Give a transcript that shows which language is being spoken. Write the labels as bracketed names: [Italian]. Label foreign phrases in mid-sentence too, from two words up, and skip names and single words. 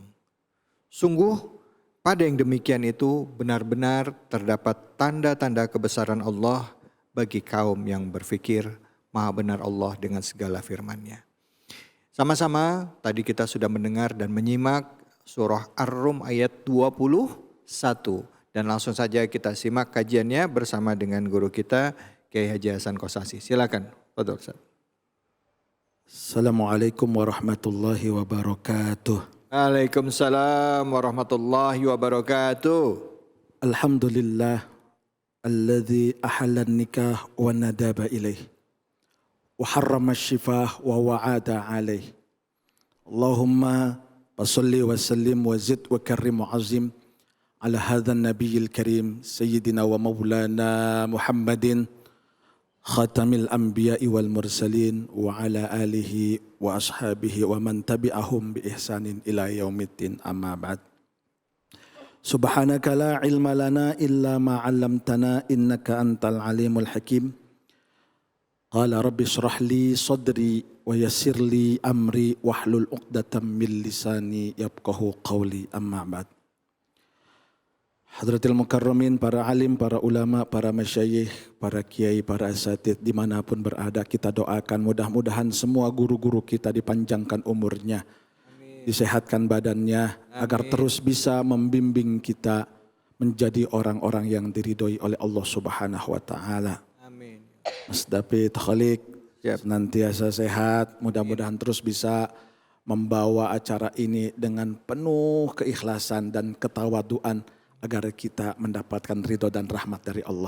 [Indonesian] Sungguh pada yang demikian itu benar-benar terdapat tanda-tanda kebesaran Allah bagi kaum yang berfikir maha benar Allah dengan segala firman-Nya. Sama-sama tadi kita sudah mendengar dan menyimak surah Ar-Rum ayat 21. Dan langsung saja kita simak kajiannya bersama dengan guru kita Kiai Haji Hasan Kosasi. Silakan, Pak Ustaz. [Arabic] السلام عليكم ورحمة الله وبركاته. وعليكم السلام ورحمة الله وبركاته. الحمد لله الذي أحل النكاح وندب إليه وحرم السفاح ووعد عليه. اللهم صل وسلم وزد وكرم وعظم على هذا النبي الكريم سيدنا ومولانا محمد خاتم الأنبياء والمرسلين وعلى آله وأصحابه ومن تبعهم بإحسان إلى يوم الدين أما بعد. سبحانك لا علم لنا إلا ما علمتنا إنك أنت العليم الحكيم. قال رب اشرح لي صدري ويسر لي أمري واحلل عقدة من لساني يفقهوا قولي أما بعد. حضرات المكرمين, [Indonesian] para alim, para ulama, para masyayikh, para kiai, para asatidz dimanapun berada, kita doakan mudah-mudahan semua guru-guru kita dipanjangkan umurnya, disehatkan badannya, agar terus bisa membimbing kita menjadi orang-orang yang diridhoi oleh Allah [Arabic] سبحانه وتعالى. [Indonesian] Amin. Mas David Khalik senantiasa sehat, mudah-mudahan terus bisa membawa acara ini dengan penuh keikhlasan dan ketawaduan agar kita mendapatkan ridho dan rahmat dari Allah.